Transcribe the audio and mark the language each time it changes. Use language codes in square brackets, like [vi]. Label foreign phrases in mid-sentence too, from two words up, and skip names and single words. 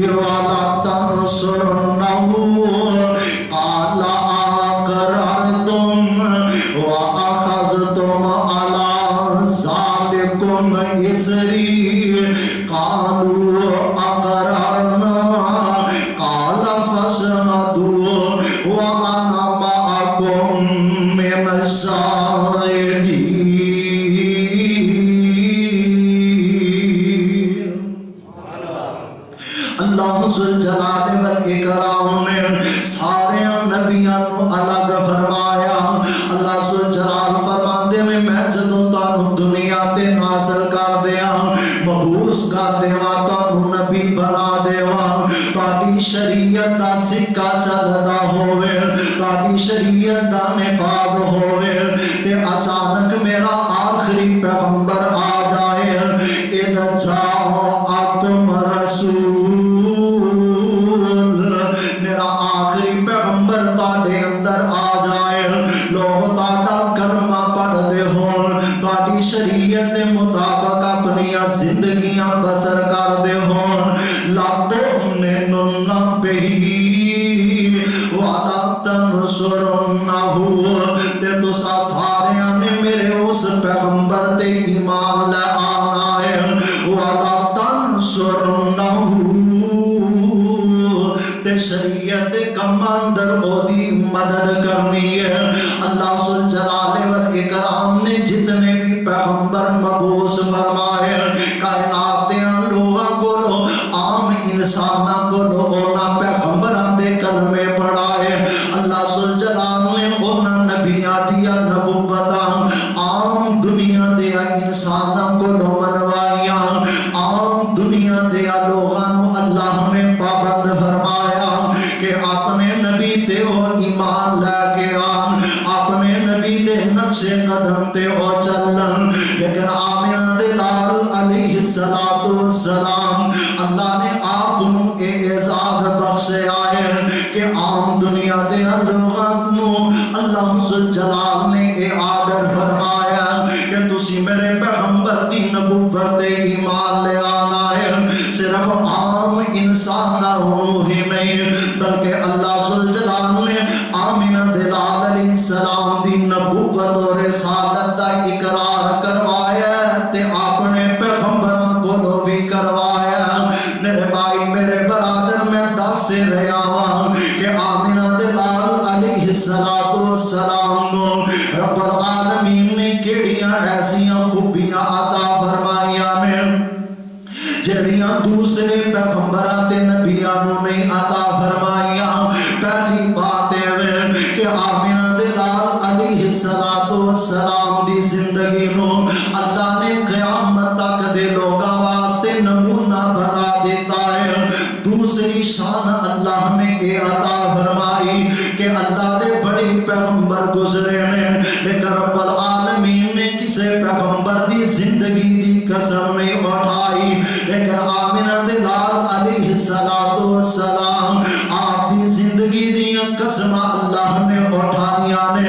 [ar] ولتنصرنه قال أقررتم وأخذتم على ذلكم إصري قالوا أقررنا قال فاشهدوا وأنا معكم من الشاهدين. [pa] اللہ ذوالجلال والاکرام نے سارے نبیاں کو الگ فرمایا. اللہ ذوالجلال فرماندے میں جدوں تانوں دنیا تے نازل کر دیاں مبعوث کر دیواں تانوں نبی بنا دیواں تہاڈی شریعت دا سکہ چلدا ہووے تہاڈی شریعت دا نفاذ ہووے تے اچانک میرا آخری پیغمبر آ جائے [ar] اذا جاءکم رسول [pa] میرا آخری پیغمبر تاڑے اندر آ جائے لوگ تاڑا کلمہ پڑھ دے ہون تاڑی شریعت دے مطابق اپنی زندگیاں بسر کر دے ہون [ar] لا تؤمنن بہی ولا تنصرنہ [pa] تے تسا سارے نے میرے اس پیغمبر تے ایمان لے آنا ہے [ar] ولا تنصرنہ [pa] تے شریعت کم اندر دی مدد کرنی ہے. اللہ ذوالجلال والاکرام نے جتنے بھی پیغمبر مبعوث فرمائے کائنات دے لوگاں کو عام انساناں کو انہاں پیغمبراں دے کلمے پڑھائے. اللہ ذوالجلال نے انہاں نبیاں دیا نبوتاں عام دنیا دے انساناں کو منوائیاں عام دنیا دے لوگاں اللہ نے پابند فرمایا کہ اپنے نبی تے او ایمان لے کے آن اپنے نبی تے نقش قدم تے او چلن. لیکن آمینہ دے لال [ar] علیہ السلام [pa] اللہ نے آپ نو اعزاز بخشے آئے کہ عام دنیا دے لوگاں نو اللہ ذوالجلال نے اے آڈر فرمایا کہ تسی میرے پیغمبر دی نبوت تے ایمان لے آنا ہے. صرف عام انسان نہ ہی نہیں بلکہ اللہ ذوالجلال نے آمینہ دلال [ar] علیہ السلام [pa] دی نبوت اور رسالت دا اقرار کروایا تے اپنے پیغمبروں کو بھی کروایا. میرے بھائی میرے برادر میں دس سے رہا ہوں کہ آمینہ دلال [ar] علیہ السلام [pa] نو [ar] رب العالمین [pa] نے کیڑیاں ایسیاں خوبیاں عطا فرمائیاں نے جڑیاں دوسرے پیغمبران تے نبیاں نو نہیں عطا فرمائیاں. پہلی بات ہے کہ آمینہ دلال [ar] علیہ السلام [pa] دی زندگی نو اللہ نے قیامت تک دے لوگاں واسطے نمونہ بنا دیتا ہے. دوسری شان اللہ نے اے عطا فرمائی کہ اللہ دے بڑے پیغمبر گزرے نے لیکن [ar] رب العالمین [pa] نے کسے پیغمبر دی زندگی دی قسم نہیں اٹھائی. لیکن آمینہ دلال [ar] علیہ السلام [pa] آپ دی زندگی دی قسم اللہ نے اٹھائیاں نے.